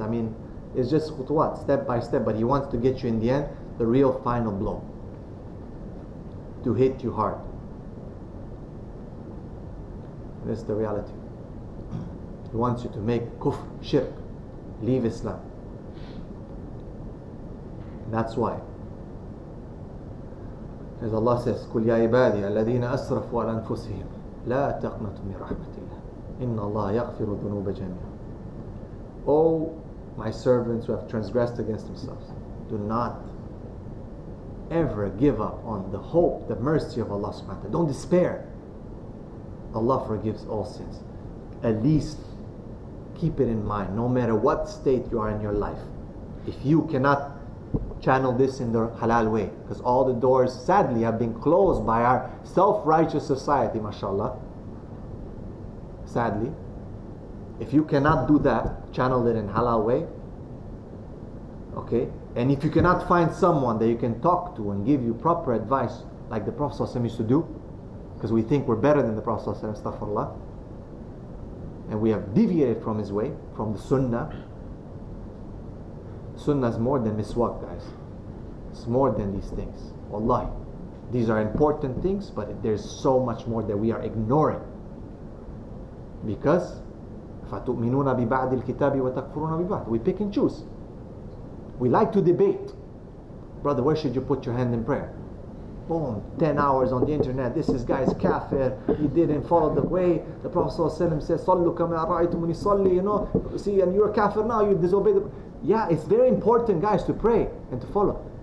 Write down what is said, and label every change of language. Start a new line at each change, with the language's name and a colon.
English: I mean, it's just what? Step by step. But he wants to get you in the end, the real final blow. To hit you hard. This is the reality. He wants you to make kufr, shirk, leave Islam. And that's why. As Allah says,
Arabic: قُلْ يَا عِبَادِي الَّذِينَ أَسْرَفُوا عَلَى أَنفُسِهِمْ لَا تَقْنَطُوا مِنْ رَحْمَةِ اللَّهِ إِنَّ اللَّهَ يَغْفِرُ الذُّنُوبَ جَمِيعًا.
English: O my servants who have transgressed against themselves, do not ever give up on the hope, the mercy of Allah subhanahu wa ta'ala. Don't despair. Allah forgives all sins. At least keep it in mind, no matter what state you are in your life. If you cannot channel this in the halal way, because all the doors sadly have been closed by our self-righteous society, mashallah. Sadly. If you cannot do that, channel it in halal way. Okay? And if you cannot find someone that you can talk to and give you proper advice, like the Prophet ﷺ used to do, because we think we're better than the Prophet ﷺ, astaghfirullah, and we have deviated from his way, from the sunnah, Sunnah is more than miswak, guys. It's more than these things. Wallahi. These are important things, but there's so much more that we are ignoring. Because
Arabic: فَتُؤْمِنُونَ بِبَعْدِ الْكِتَابِ وَتَكْفُرُونَ بِبَعْدِ.
English: We pick and choose. We like to debate. Brother, where should you put your hand in prayer? Boom, 10 hours on the internet. This guy's kafir. He didn't follow the way. The Prophet ﷺ says, "Sallu kama ra'aytumuni salli." You know, see, and you're kafir now. You disobey the. Yeah, it's very important, guys, to pray and to follow.